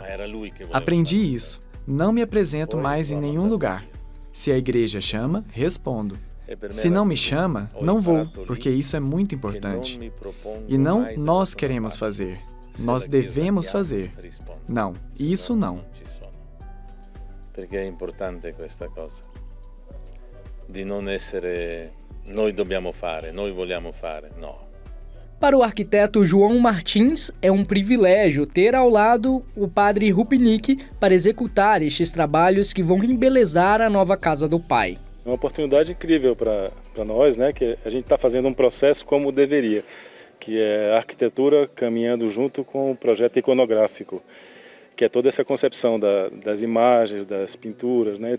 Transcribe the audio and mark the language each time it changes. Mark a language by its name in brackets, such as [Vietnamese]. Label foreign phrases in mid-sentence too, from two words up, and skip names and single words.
[Portuguese] Aprendi isso. Não me apresento mais em nenhum lugar. Se a igreja chama, respondo. Se não me chama, não vou, porque isso é muito importante. E não nós queremos fazer, nós devemos fazer. Não, isso não. [Italian] Perché è importante questa cosa, di non essere noi dobbiamo fare, noi vogliamo fare, no. [Portuguese] Para o arquiteto João Martins, é um privilégio ter ao lado o padre Rupnik para executar estes trabalhos que vão embelezar a nova casa do pai. É uma oportunidade incrível para nós, né, que a gente está fazendo um processo como deveria, que é a arquitetura caminhando junto com o projeto iconográfico, que é toda essa concepção das imagens, das pinturas, né?